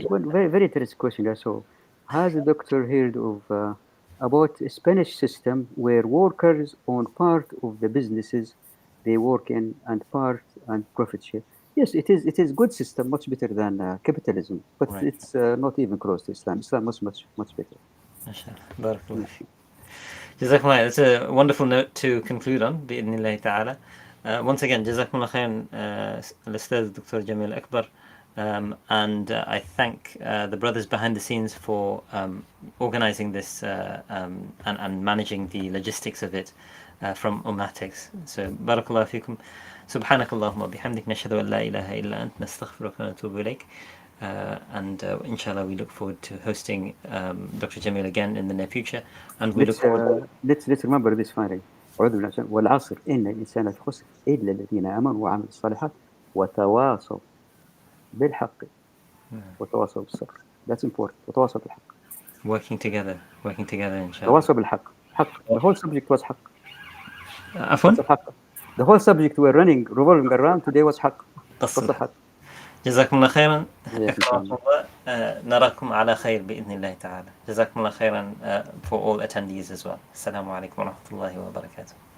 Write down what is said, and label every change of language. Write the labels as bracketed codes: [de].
[en] is one very, very interesting question I saw. Has a doctor heard of about a Spanish system where workers own part of the businesses they work in and part and profit share? Yes, it is. It is good system, much better than capitalism, but Right. it's not even close to Islam. Islam was much better. [ar] MashaAllah. Barakallah Mm. fi. جزاكم الله. [en] It's a wonderful note to conclude on [ar] بإذن الله تعالى. [en] Once again, [ar] جزاكم الله خيرا الأستاذ الدكتور جميل أكبر. [en] And I thank the brothers behind the scenes for organizing this and managing the logistics of it from Ummatics. So [ar] بارك الله فيكم. سبحانك اللهم وبحمدك نشهد أن لا إله إلا أنت نستغفرك ونتوب إليك. [en] And inshallah, we look forward to hosting Dr. Jamil again in the near future. And we look forward. Let's remember this finally. [ar] والعصر إن الإنسان في خسر إلا الذين آمنوا وعملوا الصالحات وتواصوا بالحق وتواصوا بالصبر. [en] That's important. [ar] وتواصوا بالحق. [en] Working together, inshallah. [ar] تواصوا بالحق. حق. [en] The whole subject was حق. [ar] عفوا. [en] The whole subject we're revolving around today was حق. [ar] قصة حق. جزاكم الله خيرا. أكرمكم الله. نراكم على خير بإذن الله تعالى. جزاكم الله خيرا [en] for all attendees as well. [ar] السلام عليكم ورحمة الله وبركاته.